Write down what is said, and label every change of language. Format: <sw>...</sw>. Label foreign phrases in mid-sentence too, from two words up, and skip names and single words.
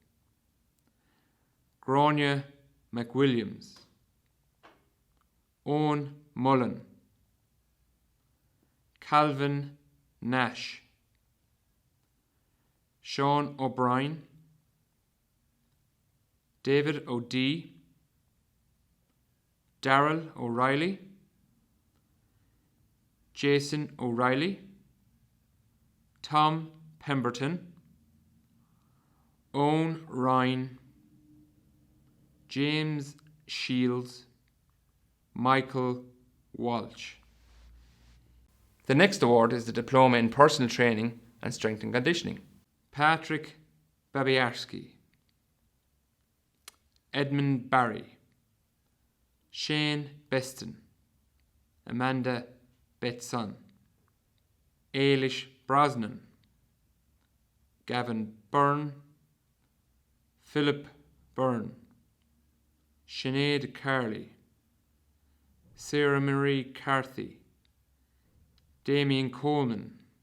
<en>Grania McWilliams, Owen Mullen, Calvin Nash, Sean O'Brien, David O'Dea, Darrell O'Reilly, Jason O'Reilly, Tom Pemberton, Owen Ryan, James Shields, Michael Walsh. The next award is the Diploma in Personal Training and Strength and Conditioning. Patrick Babiarski, Edmund Barry, Shane Beston, Amanda Betson, Ailish Brosnan, Gavin Byrne, Philip Byrne, Sinead Carley, Sarah Marie Carthy, Damien Coleman,</en>